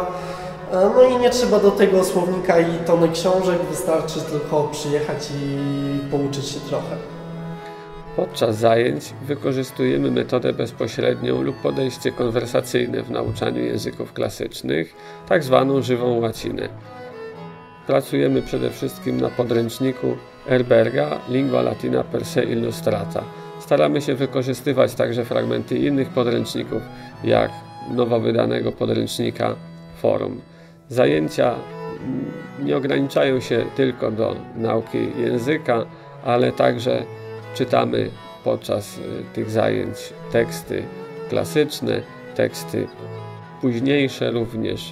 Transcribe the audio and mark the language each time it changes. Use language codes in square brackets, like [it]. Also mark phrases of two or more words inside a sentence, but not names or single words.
[pl] No i nie trzeba do tego słownika i tony książek, wystarczy tylko przyjechać i pouczyć się trochę. Podczas zajęć wykorzystujemy metodę bezpośrednią lub podejście konwersacyjne w nauczaniu języków klasycznych, tak zwaną żywą łacinę. Pracujemy przede wszystkim na podręczniku Erberga Lingua Latina per se illustrata. Staramy się wykorzystywać także fragmenty innych podręczników, jak nowo wydanego podręcznika Forum. Zajęcia nie ograniczają się tylko do nauki języka, ale także czytamy podczas tych zajęć teksty klasyczne, teksty późniejsze również.